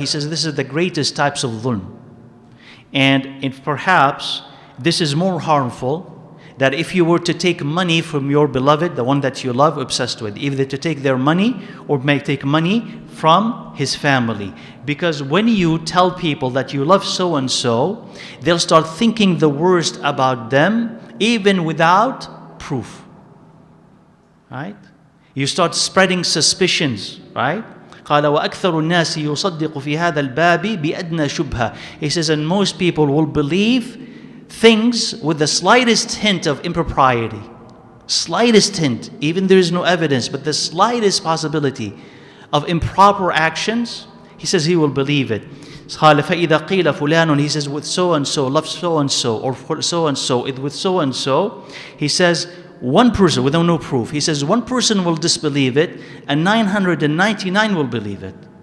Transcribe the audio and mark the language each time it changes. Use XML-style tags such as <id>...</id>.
<en>He says this is the greatest types of dhulm. And perhaps this is more harmful, that if you were to take money from your beloved, the one that you love, obsessed with, either to take their money or may take money from his family. Because when you tell people that you love so-and-so, they'll start thinking the worst about them even without proof. Right? You start spreading suspicions, right?</en> <ar>قال وأكثر الناس يصدق في هذا الباب بأدنى شبهة.</ar> <en>He says, and most people will believe things with the slightest hint of impropriety. Slightest hint, even there is no evidence, but the slightest possibility of improper actions, he says he will believe it.</en> <ar>قال فإذا قيل فلان,</ar> <en>he says with so-and-so, love so-and-so, or so-and-so, with so-and-so, he says one person, without no proof, he says one person will disbelieve it and 999 will believe it.</en>